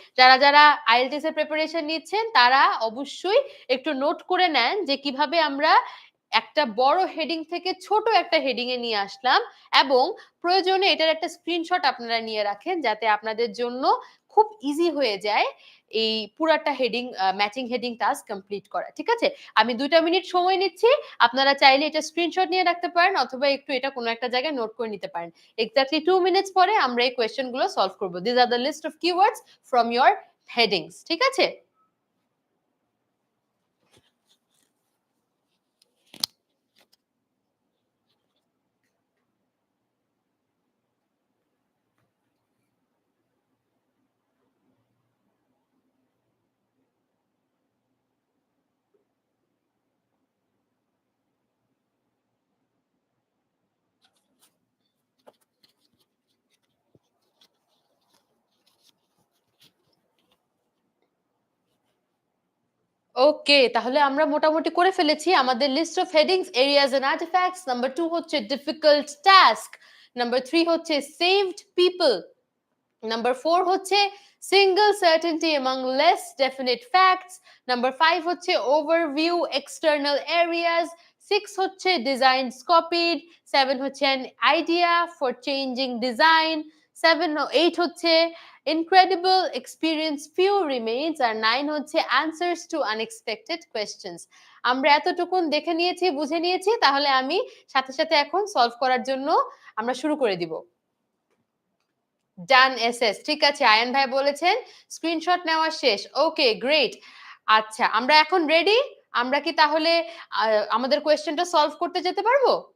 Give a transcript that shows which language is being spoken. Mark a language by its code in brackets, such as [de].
[bn] যারা IELTS এর preparation নিচ্ছেন তারা অবশ্যই একটু নোট করে নেন যে কিভাবে আমরা একটা বড় হেডিং থেকে ছোট একটা হেডিং এ নিয়ে আসলাম, এবং প্রয়োজনে এটার একটা স্ক্রিনশট আপনারা নিয়ে রাখেন যাতে আপনাদের জন্য খুব ইজি হয়ে যায় এই পুরাটা heading matching heading task complete করা। ঠিক আছে? আমি ২টা মিনিট সময় নিচ্ছি। আপনারা চাইলে এটা স্ক্রিনশট নিয়ে রাখতে পারেন অথবা একটু এটা কোনো একটা জায়গায় নোট করে নিতে পারেন। এক্সাক্টলি 2 মিনিটস পরে আমরা এই কোয়েশ্চেন গুলো সলভ করব। [en] These are the list of keywords from your headings. [bn] ঠিক আছে? ওকে, তাহলে আমরা মোটামুটি করে ফেলেছি আমাদের list of headings, areas and artefacts. Number 2 হচ্ছে ডিফিকাল্ট টাস্ক। নাম্বার 3 হচ্ছে সেভড পিপল। নাম্বার 4 হচ্ছে single certainty [en] among less definite facts. [bn] Number 5 হচ্ছে ওভারভিউ এক্সটার্নাল এরিয়াস। 6 হচ্ছে ডিজাইনস copied. 7 হচ্ছে [en] an idea for changing design. [bn] 8 হচ্ছে [en] incredible experience few remains, [bn] আর 9 হচ্ছে [en] answers to unexpected questions. [bn] আমরা এতটুকুন দেখে নিয়েছি, বুঝে নিয়েছি, তাহলে আমি সাথে সাথে এখন সলভ করার জন্য আমরা শুরু করে দিব। ডান এসএস, ঠিক আছে। আয়ান ভাই বলেছেন স্ক্রিনশট নেওয়া শেষ। ওকে, গ্রেট। আচ্ছা, আমরা এখন রেডি। আমরা কি তাহলে আমাদের কোয়েশ্চেনটা সলভ করতে যেতে পারবো?